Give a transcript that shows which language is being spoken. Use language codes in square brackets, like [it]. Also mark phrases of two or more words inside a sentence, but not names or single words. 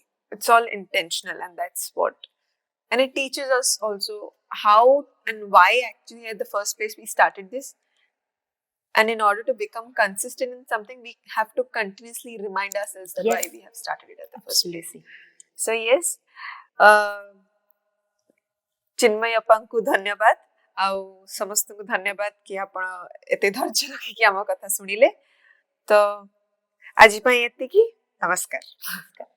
[en] It's all intentional, and that's what. And it teaches us also how and why actually at the first place we started this. And in order to become consistent in something, we have to continuously remind ourselves that why we have started it at the first place. So yes, [or] ଚିନ୍ମୟ ଅପାଙ୍କୁ ଧନ୍ୟବାଦ ଆଉ ସମସ୍ତଙ୍କୁ ଧନ୍ୟବାଦ କି ଆପଣ ଏତେ ଧୈର୍ଯ୍ୟ ରଖିକି ଆମ କଥା ଶୁଣିଲେ। ତ ଆଜି ପାଇଁ ଏତିକି। ନମସ୍କାର।